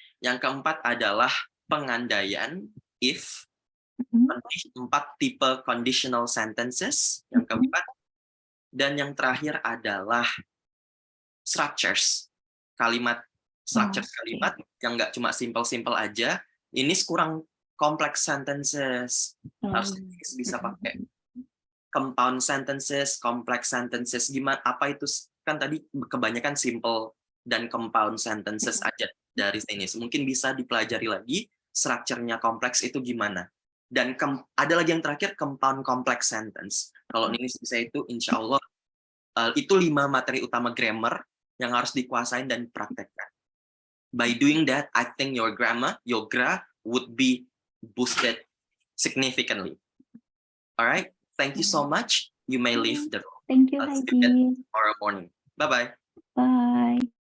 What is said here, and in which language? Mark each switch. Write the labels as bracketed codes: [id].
[id] Yang keempat adalah pengandaian if. 4 tipe conditional sentences, yang keempat. Dan yang terakhir adalah structure kalimat yang nggak cuma simple aja. Ini kurang complex sentences. Harus bisa pakai compound sentences, complex sentences. Gimana? Apa itu? Kan tadi kebanyakan simple dan compound sentences aja dari sini. Mungkin bisa dipelajari lagi structure-nya kompleks itu gimana. Dan ada lagi yang terakhir compound complex sentence. Kalau ini bisa itu, insya Allah itu 5 materi utama grammar yang harus dikuasain dan dipraktekkan. [en] By doing that, I think your gra would be boosted significantly. Alright, thank you so much. You may leave the room. Thank you, Heidi. Tomorrow morning. Bye-bye. Bye.